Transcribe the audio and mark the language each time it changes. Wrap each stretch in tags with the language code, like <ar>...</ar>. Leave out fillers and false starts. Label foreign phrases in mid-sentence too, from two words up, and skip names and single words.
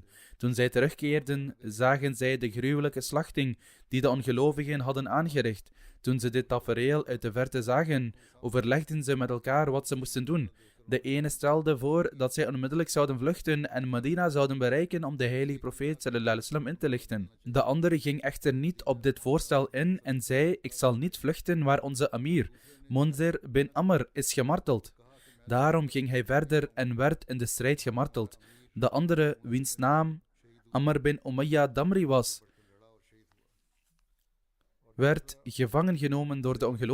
<nl>Toen zij terugkeerden, zagen zij de gruwelijke slachting die de ongelovigen hadden aangericht. Toen ze dit tafereel uit de verte zagen, overlegden ze met elkaar wat ze moesten doen. De ene stelde voor dat zij onmiddellijk zouden vluchten en Medina zouden bereiken om de heilige profeet</nl> <ar>صلى الله عليه وسلم</ar> <nl>in te lichten. De andere ging echter niet op dit voorstel in en zei: ik zal niet vluchten waar onze amir, Munzir bin Amr, is gemarteld. Daarom ging hij verder en werd in de strijd gemarteld. De andere, wiens naam Amr bin Umayya Damri was, werd gevangen genomen door de ongelovigen.</nl>